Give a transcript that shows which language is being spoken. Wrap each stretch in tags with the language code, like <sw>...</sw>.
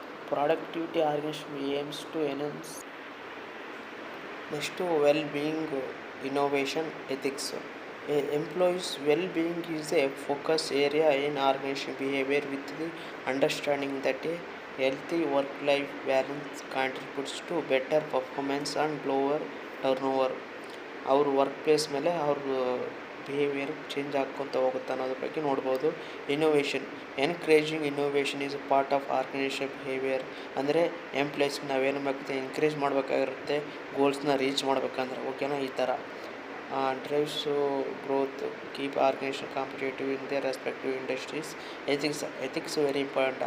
<en>Productivity organisation aims to enhance. Next well being innovation ethics. Employees well-being is a focus area in organization behavior with the understanding that a healthy work-life balance contributes to better performance and lower turnover.</en> <kn>ಅವ್ರ work place ಮೇಲೆ ಅವ್ರ behaviour change ಆಗ್ಕೊತ ಹೋಗುತ್ತೆ ಅನ್ನೋದ್ರ ಬಗ್ಗೆ ನೋಡ್ಬೋದು.</kn> <en>Encouraging innovation is a part of organisation behaviour.</en> <kn>ಅಂದರೆ ಎಂಪ್ಲಾಯೀಸ್ಗೆ ನಾವೇನು ಬೇಕಾಗುತ್ತೆ ಎನ್ಕರೇಜ್ ಮಾಡಬೇಕಾಗಿರುತ್ತೆ ಗೋಲ್ಸ್ನ ರೀಚ್ ಮಾಡ್ಬೇಕಂದ್ರೆ. ಓಕೆನಾ. ಈ ಥರ</kn> <en>Drives growth, keep organisation competitive in their respective industries. Ethics very important.</en>